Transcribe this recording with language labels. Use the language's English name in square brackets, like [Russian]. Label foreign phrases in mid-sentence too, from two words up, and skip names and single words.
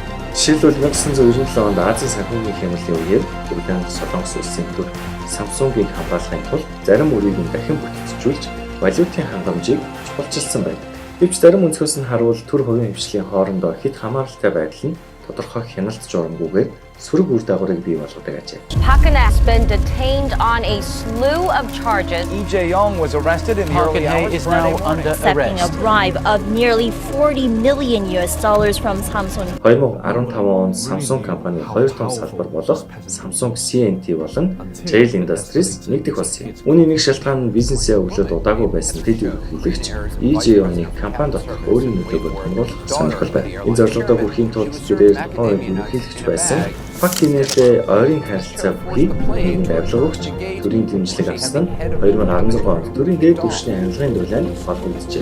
[Mongolian] Жишээлбэл 1997 онд Азийн санхүүгийн хямралын үеэр Бүгд найрамдах Солонгос улсын төр Samsung-ийг хамгаалахын тулд зарим үрийг нь дахин бүтцжүүлж валютын хангамжийг чухалчилсан байдаг. Гэвч зарим өнцгөөс нь харуул төр хувийн хвшлийн хоорондоо хэд хамааралтай байдал нь тодорхой хяналт журамгүйгээр сөрөг үр дагаврыг бий болгодог ажээ. [English] Park Geun-hye has been detained on a slew of charges. Lee Jae-yong was arrested in the early hours is now under accepting a bribe of nearly $40 million from Samsung. [Mongolian] 2015 онд Samsung компани хоёр том салбар болох Samsung C&T болон Jail Industries нэгдэх болсон юм. Үүний нэг шалтгаан нь бизнесээ өглөөд удаагүй байсан тэд ерөнхийлөгч Lee Jae-yong-ыг компани доторх өөрийн нөлөөгөөр хамруулах сонирхол байна. Энэ зорилгодоо хүрэхийн тулд тэрээр тухайн ерөнхийлөгч байсан Park Geun-hye ойрын харилцаа бүхийг нэгэн авилга өгч төрийн дэмжлэг авсан нь 2016 онд төрийн дээд түвшний арилгын дулаанд холбогджээ.